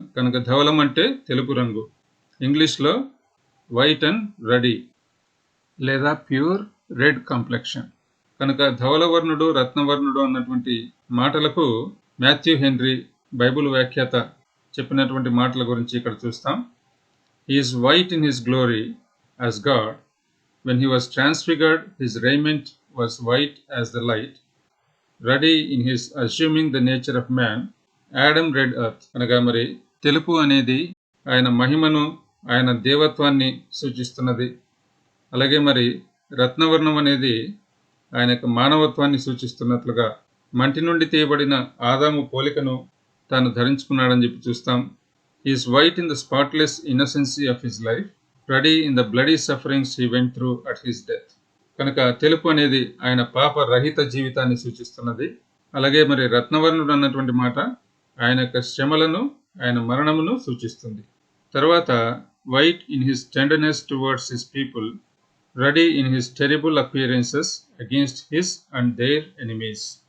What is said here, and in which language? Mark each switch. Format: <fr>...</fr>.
<te>కనుక ధవలం అంటే తెలుపు రంగు, ఇంగ్లీష్లో</te> <en>white and ruddy</en> <te>లేదా</te> <en>Pure red complexion.</en> <te>కనుక ధవలవర్ణుడు, రత్నవర్ణుడు అన్నటువంటి మాటలకు మాథ్యూ హెన్రీ బైబుల్ వ్యాఖ్యాత చెప్పినటువంటి మాటల గురించి ఇక్కడ చూస్తాం.</te> <en>He is white in his glory as God. When he was transfigured, his raiment was white as the light. Ruddy in his assuming the nature of man, Adam red earth.</en> <te>అనగా మరి తెలుపు అనేది ఆయన మహిమను, ఆయన దేవత్వాన్ని సూచిస్తున్నది. అలాగే మరి రత్నవర్ణం అనేది ఆయన యొక్క మానవత్వాన్ని సూచిస్తున్నట్లుగా మంటి నుండి తీయబడిన ఆదాము పోలికను తాను ధరించుకున్నాడని చెప్పి చూస్తాం.</te> <en>He is white in the spotless innocency of his life, ruddy in the bloody sufferings he went through at his death.</en> <te>కనుక తెలుపు అనేది ఆయన పాప రహిత జీవితాన్ని సూచిస్తున్నది. అలాగే మరి రత్నవర్ణుడు అన్నటువంటి మాట ఆయన యొక్క శ్రమలను, ఆయన మరణమును సూచిస్తుంది. తర్వాత</te> <en>White in his tenderness towards his people, ruddy in his terrible appearances against his and their enemies.</en>